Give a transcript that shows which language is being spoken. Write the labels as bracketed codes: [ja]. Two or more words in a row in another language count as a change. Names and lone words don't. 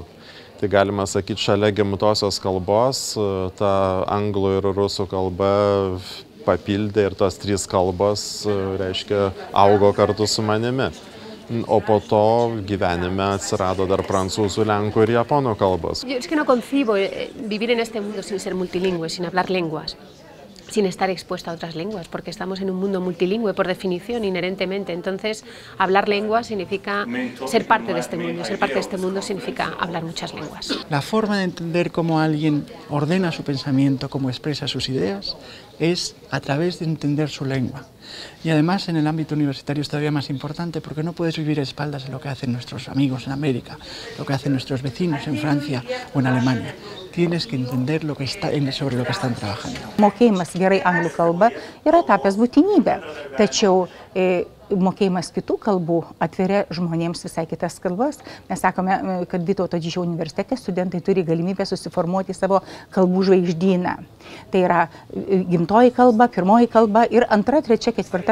[lt] Tai galima sakyti, šalia gimtosios kalbos, ta anglų ir rusų kalba papildė ir tos 3 kalbos, reiškia, augo kartu su manimi. O po to gyvenime atsirado dar prancūzų, lenkų ir japonų kalbos. [es] Es que no concibo vivir en este mundo sin ser multilingüe, sin hablar lenguas, sin estar expuesto a otras lenguas, porque estamos en un mundo multilingüe por definición, inherentemente. Entonces, hablar lenguas significa ser parte de este mundo. Ser parte de este mundo significa hablar muchas lenguas. La forma de entender cómo alguien ordena su pensamiento, cómo expresa sus ideas, es a través de entender su lengua. Y además en el ámbito universitario es todavía más importante porque no puedes vivir a espaldas de lo que hacen nuestros amigos en América, lo que hacen nuestros vecinos en Francia o en Alemania. Tienes que entender sobre lo que están trabajando. [lt] Mokėjimas gerai anglų kalba yra tapęs būtinybė, tačiau mokėjimas kitų kalbų atveria žmonėms visai kitas kalbas. Mes sakome, kad Vytauto Didžiojo universitete studentai turi galimybę susiformuoti savo kalbų žvaigždyną. Tai yra gimtoji kalba, pirmoji kalba ir 2., 3., 4.